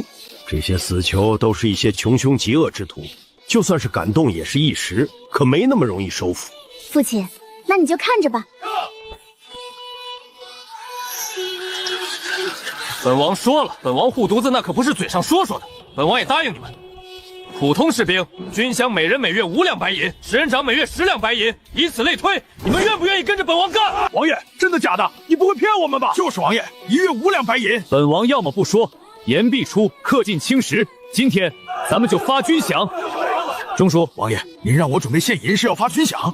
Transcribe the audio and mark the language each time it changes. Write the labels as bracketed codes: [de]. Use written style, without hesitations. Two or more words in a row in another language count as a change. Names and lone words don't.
[zh] 這些死囚都是一些窮兇極惡之徒，就算是感動也是一時，可沒那麼容易收服。父親，那你就看着吧。本王說了，本王護犢子那可不是嘴上說說的，本王也答應你們。普通士兵，軍饷每人每月5 兩白銀，10人長每月10兩白銀，以此類推，你們願不願意跟着本王幹？王爺，真的假的？你不會騙我們吧？就是王爺，一月5兩白銀。本王要麼不說，言必出，恪盡青史。今天咱們就發軍饷。中書，王爺，您讓我準備現銀是要發軍饷？